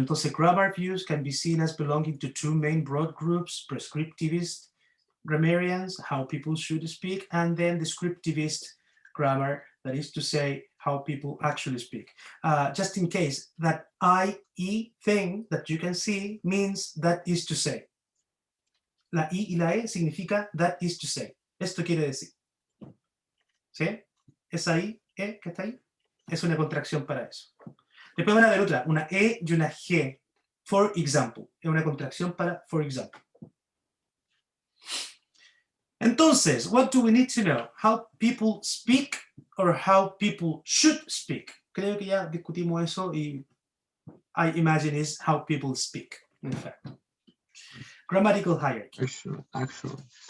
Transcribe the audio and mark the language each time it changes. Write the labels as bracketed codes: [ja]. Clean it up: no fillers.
[en] Entonces, grammar views can be seen as belonging to two main broad groups, prescriptivist grammarians, how people should speak, and then descriptivist grammar, that is to say, how people actually speak. Just in case, that IE thing that you can see means that is to say. [es] La I y la E significa [en] that is to say. [es] Esto quiere decir. ¿Sí? Esa I, E que está ahí, es una contracción para eso. Después van a ver otra, una E y una G. [en] For example. [es] Es una contracción para [en] for example. Entonces, what do we need to know? How people speak or how people should speak. [es] Creo que ya discutimos eso y [en] I imagine is how people speak, in fact. Grammatical hierarchy. Actual.